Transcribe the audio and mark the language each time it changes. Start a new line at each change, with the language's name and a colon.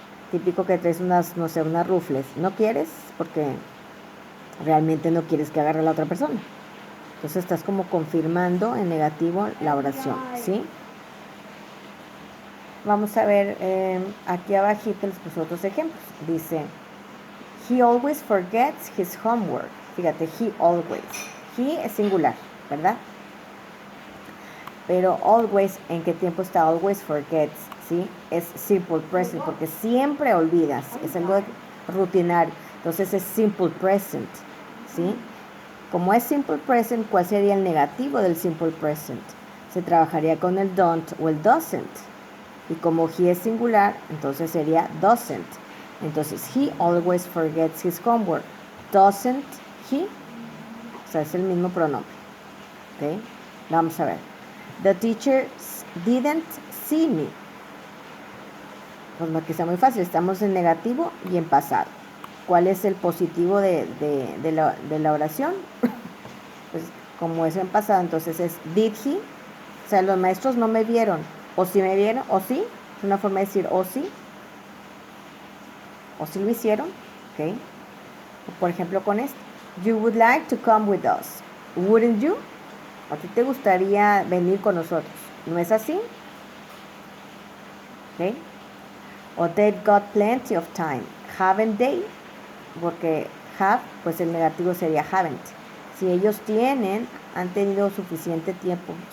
Spanish: Típico que traes unas rufles. ¿No quieres? Porque realmente no quieres que agarre a la otra persona. Entonces estás como confirmando en negativo la oración, ¿sí? Vamos a ver, aquí abajito les puse otros ejemplos.
English: Dice, he always forgets his homework.
Spanish: Fíjate,
English: he always.
Spanish: He es singular, ¿verdad? Pero always, ¿en qué tiempo está
English: always forgets?
Spanish: ¿Sí? Es simple present, porque siempre olvidas. Es algo rutinario. Entonces es simple present. ¿sí? Como es simple present, ¿cuál sería el negativo del simple present? Se trabajaría con el don't o el doesn't. Y como he es singular, entonces sería doesn't.
English: Entonces, he always forgets his homework. Doesn't he?
Spanish: O sea, es el mismo pronombre. ¿Ok? Vamos a ver.
English: The teacher didn't see me.
Spanish: Pues aquí está muy fácil. Estamos en negativo y en pasado. ¿Cuál es el positivo de la oración? Pues como es en pasado, entonces es
English: did he.
Spanish: O sea, los maestros no me vieron. O si me vieron, o sí. Es una forma de decir o sí. O si lo hicieron. ¿Ok? Por ejemplo, con esto.
English: You would like to come with us. Wouldn't you?
Spanish: ¿A ti te gustaría venir con nosotros? ¿No es así? ¿Ok?
English: O they've got plenty of time. Haven't they?
Spanish: Porque have, pues el negativo sería haven't. Si ellos tienen, han tenido suficiente tiempo.